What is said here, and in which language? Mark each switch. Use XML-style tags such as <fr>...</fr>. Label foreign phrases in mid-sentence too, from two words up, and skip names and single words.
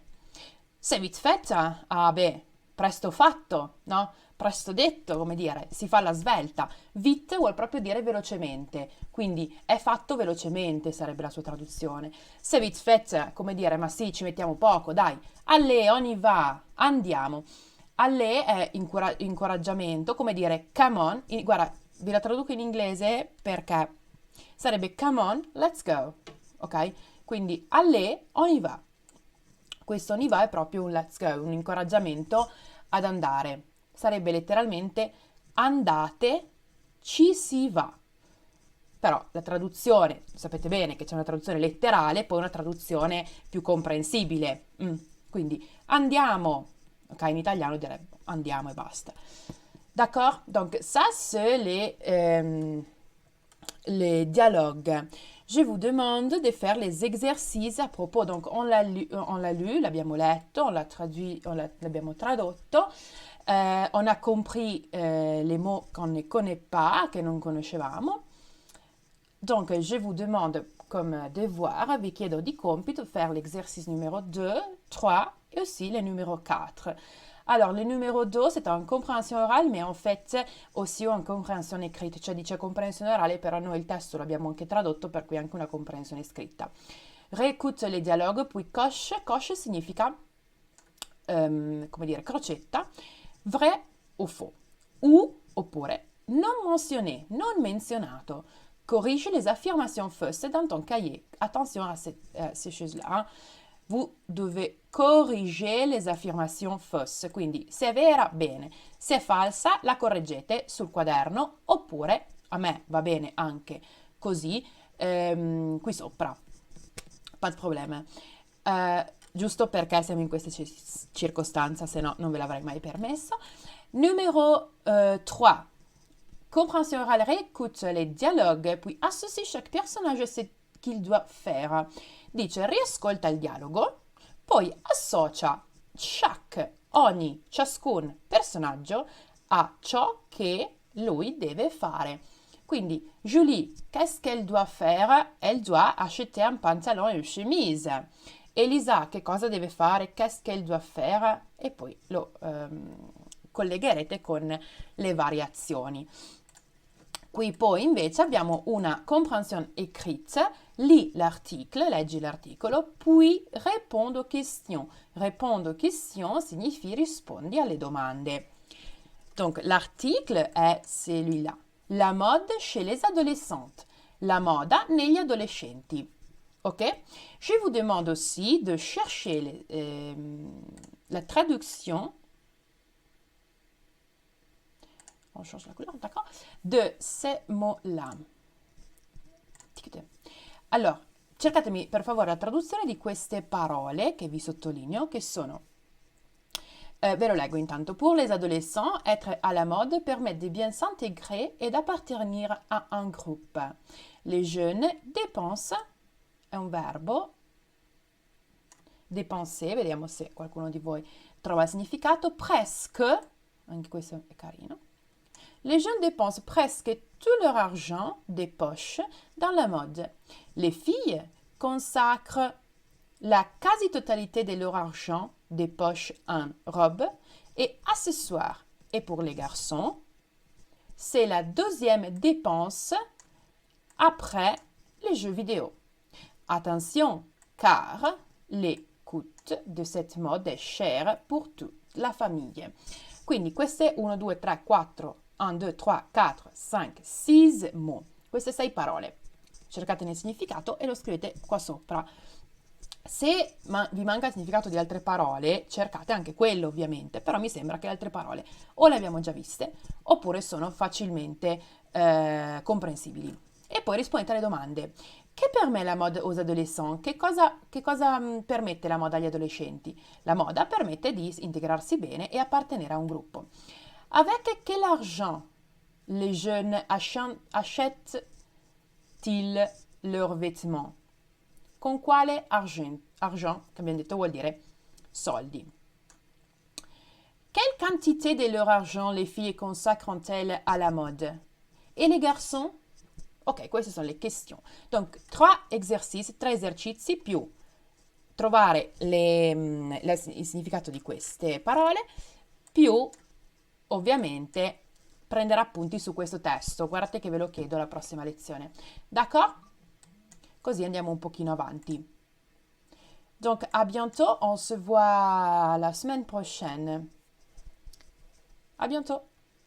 <fr>C'est vite fait?</fr> <it>Ah beh, presto fatto, no? Presto detto, come dire, si fa alla svelta. Vite vuol proprio dire velocemente, quindi è fatto velocemente sarebbe la sua traduzione.</it> <fr>C'est vite fait,</fr> <it>come dire, ma sì, ci mettiamo poco, dai.</it> <fr>Allez, on y va,</fr> <it>andiamo. Allez è incoraggiamento, come dire</it> <en>come on.</en> <it>Guarda, vi la traduco in inglese perché sarebbe</it> <en>come on, let's go,</en> <it>ok? Quindi</it> <fr>allez, on y va.</fr> <it>Questo</it> <fr>on y va</fr> <it>è proprio un</it> <en>let's go,</en> <it>un incoraggiamento ad andare. Sarebbe letteralmente andate, ci si va. Però la traduzione, sapete bene che c'è una traduzione letterale, poi una traduzione più comprensibile. Quindi andiamo, ok, in italiano direi andiamo e basta.</it> <fr>D'accord? Donc ça c'est les dialogues. Je vous demande de faire les exercices à propos. Donc on l'a lu,</fr> <it>l'abbiamo letto,</it> <fr>on l'a traduit,</fr> <it>l'abbiamo tradotto.</it> <fr>On a compris les mots qu'on ne connaît pas,</fr> <it>che non conoscevamo.</it> <fr>Donc, je vous demande comme devoir,</fr> <it>vi chiedo di compito,</it> <fr>faire l'exercice numéro 2, 3 et aussi le numéro 4. Alors, le numéro 2, c'est en compréhension orale, mais en fait aussi en compréhension écrite,</fr> <it>cioè dice comprensione orale, però noi il testo l'abbiamo anche tradotto, per cui anche una comprensione scritta.</it> <fr>Réécoute les dialogues, puis coche.</fr> <it>Coche significa, come dire, crocetta.</it> <fr>Vrai o faux. Ou,</fr> <it>oppure,</it> <fr>non mentionné,</fr> <it>non menzionato.</it> <fr>Corrige les affirmations fausses dans ton cahier. Attention à ces choses-là. Hein. Vous devez corriger les affirmations fausses.</fr> <it>Quindi, se è vera, bene. Se è falsa, la correggete sul quaderno. Oppure, a me va bene anche così, qui sopra.</it> <fr>Pas de problème.</fr> <it>Giusto perché siamo in questa circostanza, se no non ve l'avrei mai permesso.</it> <fr>Numéro 3. Compréhension orale, réécoute les dialogues, puis associe chaque personnage à ce qu'il doit faire.</fr> <it>Dice, riascolta il dialogo, poi associa ogni, ciascun personaggio a ciò che lui deve fare. Quindi,</it> <fr>Julie, qu'est-ce qu'elle doit faire? Elle doit acheter un pantalon et une chemise.</fr> <it>Elisa, che cosa deve fare?</it> <fr>Qu'est-ce qu'elle doit faire?</fr> <it>E poi lo collegherete con le variazioni. Qui poi invece abbiamo una</it> <fr>compréhension écrite, lis l'article,</fr> <it>leggi l'articolo,</it> <fr>puis réponds aux questions. Répondre aux questions signifie</fr> <it>rispondi alle domande.</it> <fr>Donc l'article è celui-là. La mode chez les adolescentes.</fr> <it>La moda negli adolescenti. Ok?</it> <fr>Je vous demande aussi de chercher la traduction. On change la couleur, d'accord? De ces mots-là.</fr> <it>Allora, cercatemi per favore la traduzione di queste parole che vi sottolineo, che sono, ve lo leggo intanto.</it> <fr>Pour les adolescents, être à la mode permet de bien s'intégrer et d'appartenir à un groupe. Les jeunes dépensent,</fr> <it>è un verbo, dépenser, vediamo se qualcuno di voi trova il significato, presque, anche questo è carino.</it> <fr>Les jeunes dépensent presque tout leur argent des poches dans la mode. Les filles consacrent la quasi-totalité de leur argent des poches en robes et accessoires. Et pour les garçons, c'est la deuxième dépense après les jeux vidéo. Attention, car les coûts de cette mode est cher pour toute la famille.</fr> <it>Quindi queste 1, 2, 3, 4, 1, 2, 3, 4, 5, 6 mots. Queste 6 parole. Cercatene il significato e lo scrivete qua sopra. Se vi manca il significato di altre parole, cercate anche quello ovviamente, però mi sembra che le altre parole o le abbiamo già viste oppure sono facilmente comprensibili. E poi rispondete alle domande.</it> <fr>Che permet la mode aux adolescents?</fr> <it>Che cosa permette la moda agli adolescenti? La moda permette di integrarsi bene e appartenere a un gruppo.</it> <fr>Avec quel argent les jeunes achètent-ils leurs vêtements?</fr> <it>Con quale argent, che abbiamo detto vuol dire soldi.</it> <fr>Quelle quantité de leur argent les filles consacrent-elles à la mode? Et les garçons?</fr> <it>Ok, queste sono le questioni. Donc, tre esercizi più trovare il significato di queste parole, più ovviamente prendere appunti su questo testo. Guardate che ve lo chiedo alla prossima lezione.</it> <fr>D'accord?</fr> <it>Così andiamo un pochino avanti.</it> <fr>Donc, à bientôt. On se voit la semaine prochaine. À bientôt.</fr>